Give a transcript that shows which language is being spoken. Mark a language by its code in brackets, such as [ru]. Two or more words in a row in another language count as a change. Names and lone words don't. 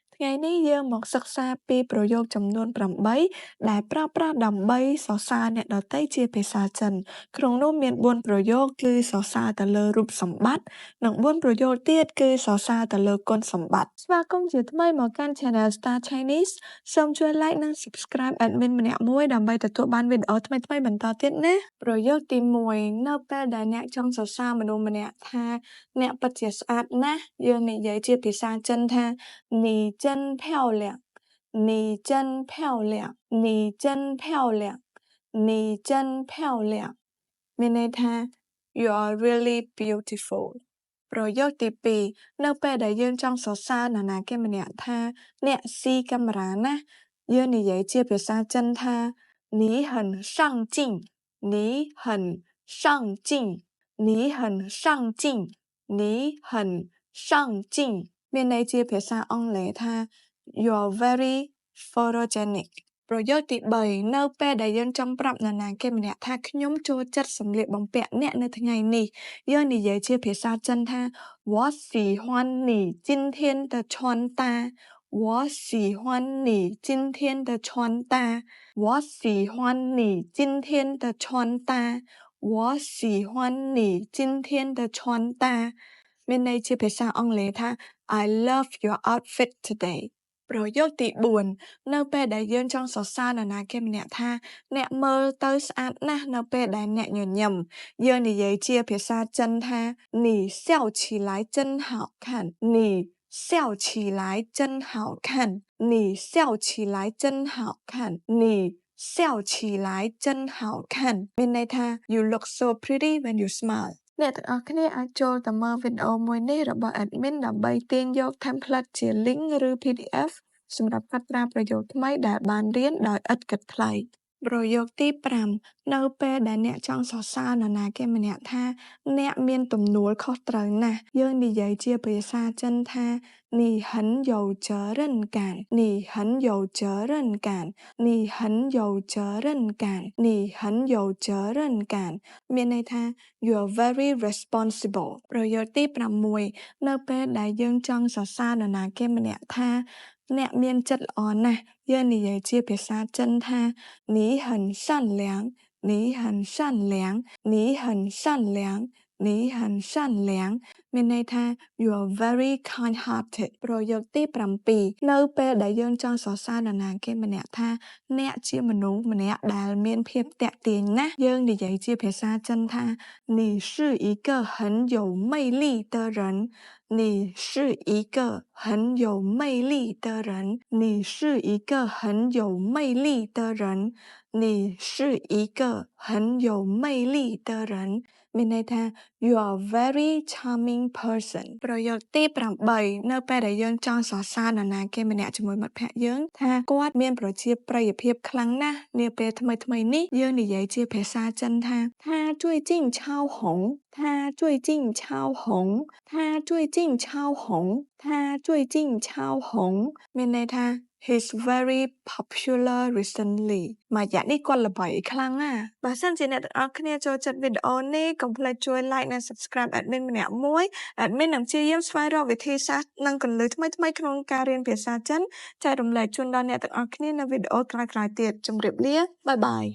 [km] ថ្ងៃនេះយើងមកសិក្សាពីប្រយោគចំនួន8ដែលប្រើប្រាស់ដើម្បីសរសើរអ្នកដទៃជាភាសាចិនក្នុងនោះមាន4ប្រយោគគឺសរសើរទៅលើរូបសម្បត្តិនិង4ប្រយោគទៀតគឺសរសើរទៅលើគុណសម្បត្តិស្វាគមន៍ជាថ្មីមកកាន់ Channel Star Chinese សូមជួយ Like និង Subscribe admin ម្នាក់មួយដើម្បីទទួលបានវីដេអូថ្មីៗបន្តទៀតណាប្រយោគទី1នៅពេលដែលអ្នកចង់សរសើរមនុស្សម្នាក់ថា អ្នកពិតជាស្អាតណាស់យើងនិយាយជាភាសាចិនថា [zh] 你真漂亮你真漂亮 [km] 你真漂亮你真漂亮មានន័យថា [en] you are really beautiful [km] ប្រយោគទី2នៅពេលដែលយើងចង់សរសើរនរណាគេម្នាក់ថាអ្នកស៊ីកាមេរ៉ាណាស់យើងនិយាយជាភាសាចិនថា [zh] 你很上镜你很上镜你很上镜 [km] 你很上镜មានន័យជាភាសាអង់គ្លេសថា [en] you are very photogenic [km] ប្រយោគទី3នៅពេលដែលយើងចង់ប្រាប់នរណាគេម្នាក់ថាខ្ញុំចូលចិត្តសម្លៀកបំពាក់អ្នកនៅថ្ងៃនេះយើងនិយាយជាភាសា ចិនថា [zh] 我喜欢你今天的穿搭我喜欢你今天的穿搭我喜欢你今天的穿搭我喜欢你今天的穿搭 [km] មានន័យជាភា សាអង់គ្លេសថា [en] I love your outfit today [km] ប្រយោគទី4នៅពេលដែលយើងចង់សរសើរនរណាគេម្នាក់ថាអ្នកមើលទៅស្អាតណា ស់នៅពេលដែលអ្នកញញឹមយើងនិយាយជាភាសាចិនថា [zh] 你笑起来真好看 [km] 你笑起来真好看你笑起来真好看你笑起来真好看មានន័យថា [en] you look so pretty when you smile [km] អ្នកទាំងអស់គ្នាអាចចូលទៅមើលវីដេអូមួយនេះរបស់ admin ដើម្បីទាញយក template ជា link ឬ PDF សម្រាប់កត់ត្រាប្រយោគថ្មីដែលបានរៀនដោយឥតគិតថ្លៃប្រយោគទី 5នៅពេលដែលអ្នកចង់សរសើរនរណាគេម្នាក់ថាអ្នកមានទំនួលខុសត្រូវណាស់យើងនិយាយជាភាសាចិនថា [zh] 你很有责任感你很有责任感 [km] 你很有责任感你很有责任感មានន័យថា [en] you are very responsible [km] ប្រយោគទី6នៅពេលដែលយើងចង់សរសើរនរណាគេម្នាក់ថា អ្នកមានចិត្តល្អណាស់យើងនិយាយជាភាសាចិនថា [zh] 你很善良你很善良 [km] 你很善良你很善良មានន័យថា [en] you are very kind hearted [km] ប្រយោគទី7នៅពេលដែលយើងចង់សរសើរនរណាគេម្នាក់ថាអ្នក ជាមនុស្សម្នាក់ដែលមានភាពតាក់ទាញណាស់យើងនិយាយជាភាសាចិនថា [zh] 你是一个很有魅力的人你是一个很有魅力的人你是一个很有魅力的人你是一个很有魅力的人 [km] មានន័យថា [en] you are very charming person [km] ប្រយោគទី8នៅពេលដែលយើងចង់សរសើរន រណាគេម្នាក់ជាមួយមិត្តភក្តិយើងថាគាត់មានប្រជាប្រិយភាពខ្លាំងណាស់នាពេលថ្មីៗនេះយើងនិយាយជា ភាសាចិនថា [zh] 他最近超红他最近超红 [km] 他最近超红他最近超红មានន័យថា [en] He's very popular recently [km] មួយរយៈនេះគាត់ល្បីខ្លាំងណាស់បើសិនជាអ្នកទាំងអស់គ្នាចូលចិត្តវីដេអូនេះកុំភ្លេចជួយ Like និង Subscribe admin ម្នាក់មួយ admin នឹងព្យាយាមស្វែងរកវិធីសាស្ត្រនិងគន្លឹះថ្មីៗក្នុងការរៀនភាសាចិនចែករំលែកជូនដល់អ្នកទាំងអស់គ្នានៅវីដេអូក្រោយៗទៀតជម្រាបលាបាយបាយ